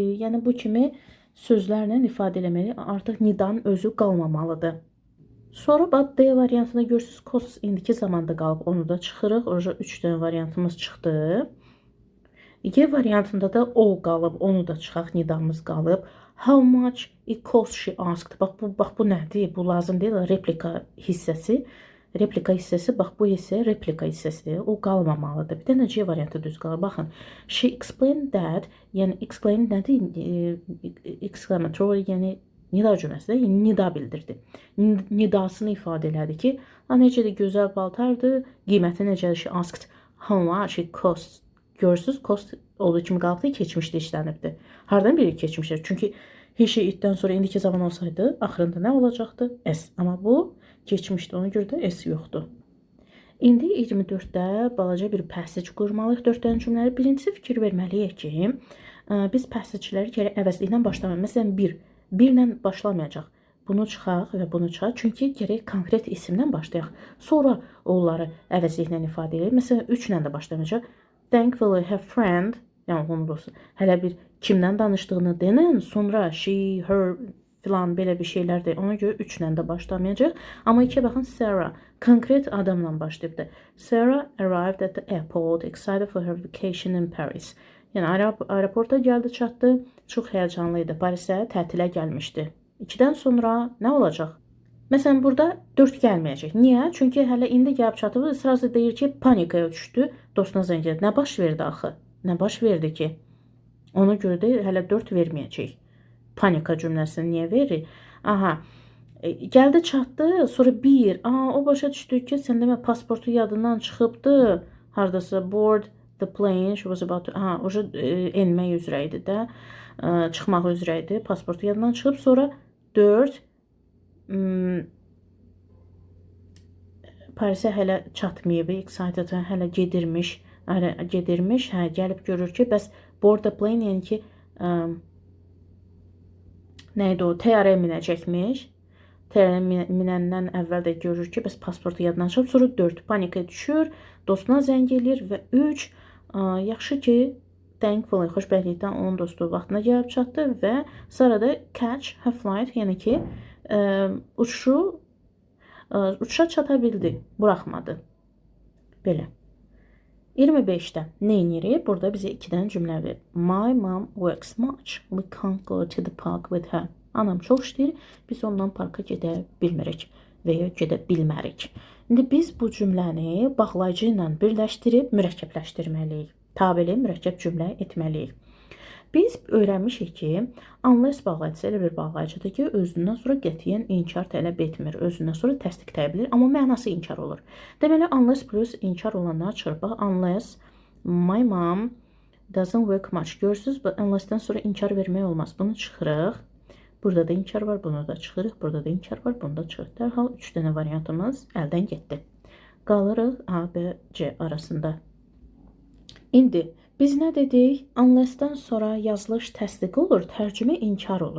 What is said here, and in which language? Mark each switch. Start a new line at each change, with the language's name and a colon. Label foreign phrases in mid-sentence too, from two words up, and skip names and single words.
Azerbaijani: Yəni bu kimi sözlərlə ifadə eləməliyik. Artıq nidanın özü qalmamalıdır. Sonra D variantında görürsünüz, cost indiki zamanda qalıb, onu da çıxırıq. Orada 3 dənə variantımız çıxdı. Y variantında da o qalıb, onu da çıxaq, nidamız qalıb.
English: How much it cost, she asked.
Azerbaijani: Bax bu nədir? Bu lazım deyil, replika hissəsi. Replika hissəsi, bax bu hissə replika hissəsidir. O qalmamalıdır. Bir dənə C variantı düz qalır. Baxın,
English: she explained that,
Azerbaijani: yəni explain nədir? Exclamatory, yəni nida cümləsi də nida bildirdi. Nidasını ifadə elədi ki, necə də gözəl paltardır, qiyməti necədir?
English: She asked how much it cost.
Azerbaijani: Görürsünüz, cost olduğu kimi qalıbdır, keçmişdə işlənibdir. Hardan biri keçmişdir? Çünki he itdən sonra indiki zaman olsaydı, axırında nə olacaqdı? S. Amma bu keçmişdir, ona görə də S yoxdur. İndi 24-də balaca bir passage qurmalıyıq 4 dənə cümlələri. Birincisi fikir verməliyik ki, biz passageləri gərək əvəzliklə başlamalıyıq. Məsələn, birlə başlamayacaq. Bunu çıxaq və bunu çıxaq. Çünki gərək konkret isimdən başlayaq. Sonra onları əvəzliklə ifadə edək. Məsələn, 3 ilə də başlamayacaq.
English: Thankfully her friend,
Azerbaijani: yəni onun dostu, hələ bir kimdən danışdığını denən, sonra she, her filan belə bir şeylər deyil. Ona görə 3 ilə də başlamayacaq. Amma 2-yə baxın, Sarah konkret adamla başlayıbdır.
English: Sarah arrived at the airport, excited for her vacation in Paris.
Azerbaijani: Yəni aeroporta gəldi, çatdı, çox həyəcanlı idi. Parisə tətilə gəlmişdi. 2-dən sonra nə olacaq? Məsələn, burada 4 gəlməyəcək. Niyə? Çünki hələ indi gəlib çatıb, sırası deyir ki, panikaya düşdü, dostuna zəng edir. Nə baş verdi axı? Nə baş verdi ki? Ona görə də hələ 4 verməyəcək. Panika cümləsini niyə verir? Aha, gəldi çatdı, sonra 1. O başa düşdü ki, sən demə pasportu yadından çıxıbdı. Hardasa
English: board the plane, she was about to,
Azerbaijani: oja enmək üzrə idi də, çıxmaq üzrə idi. Pasportu yadından çıxıb, sonra 4 Parisə hələ çatmayıb, excited hələ gedirmiş, gəlib görür ki, bəs
English: board the plane,
Azerbaijani: yəni ki, nə idi o, təyyarəyə minəcəkmiş. Təyyarəyə minəndən əvvəl də görür ki, bəs pasportu yadından çıxıb, sonra 4 panikaya düşür, dostuna zəng eləyir və 3 yaxşı ki, thankfully, xoşbəxtlikdən onun dostu vaxtına gəlib çatdı və sonra da
English: catch her flight,
Azerbaijani: yəni ki, uçuşa çata bildi, buraxmadı. Belə. 25-də neynirik? Burada bizə 2 dənə cümlə verir.
English: My mom works much. We can't go to the park with her.
Azerbaijani: Anam çox işləyir, biz ondan parka gedə bilmirik və ya gedə bilmərik. İndi biz bu cümləni bağlayıcı ilə birləşdirib mürəkkəbləşdirməliyik. Tabeli mürəkkəb cümlə etməliyik. Biz öyrənmişik ki, unless bağlayıcısı elə bir bağlayıcıdır ki, özündən sonra qətiyyən inkar tələb etmir, özündən sonra təsdiqləyə bilir, amma mənası inkar olur. Deməli, unless plus inkar olanlar çıxır. Bax,
English: unless my mom doesn't work much.
Azerbaijani: Görürsünüz, unless-dən sonra inkar vermək olmaz. Bunu çıxırıq. Burada da inkar var, bunu da çıxırıq. Burada da inkar var, bunu da çıxırıq. Dərhal 3 dənə variantımız əldən getdi. Qalırıq A, B, C arasında. İndi biz nə dedik? Unless-dən sonra yazılış təsdiq olur, tərcümə inkar olur.